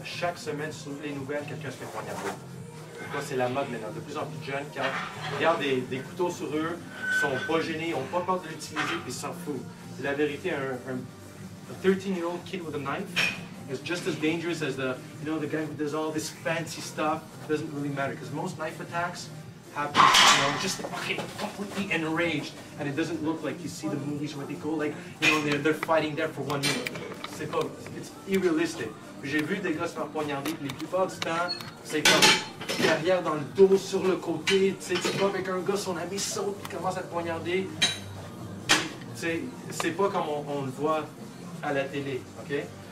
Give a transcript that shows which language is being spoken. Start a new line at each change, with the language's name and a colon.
French: Chaque semaine sur les nouvelles, quelqu'un se fait poignarder. Pourquoi c'est la mode maintenant? De plus en plus de jeunes, quand ils regardent des couteaux sur eux, ils sont pas gênés, ils n'ont pas peur de l'utiliser, puis ils s'en foutent. C'est la vérité,
English: a 13-year-old kid with a knife is just as dangerous as the guy who does all this fancy stuff. It doesn't really matter, because most knife attacks happen, just fucking completely enraged, and it doesn't look like you see the movies where they go like, they're fighting there for 1 minute. It's unrealistic.
French: J'ai vu des gars se faire poignarder, puis la plupart du temps, c'est comme derrière dans le dos, sur le côté, tu vas avec un gars, son ami saute, il commence à te poignarder. C'est pas comme on le voit à la télé, ok?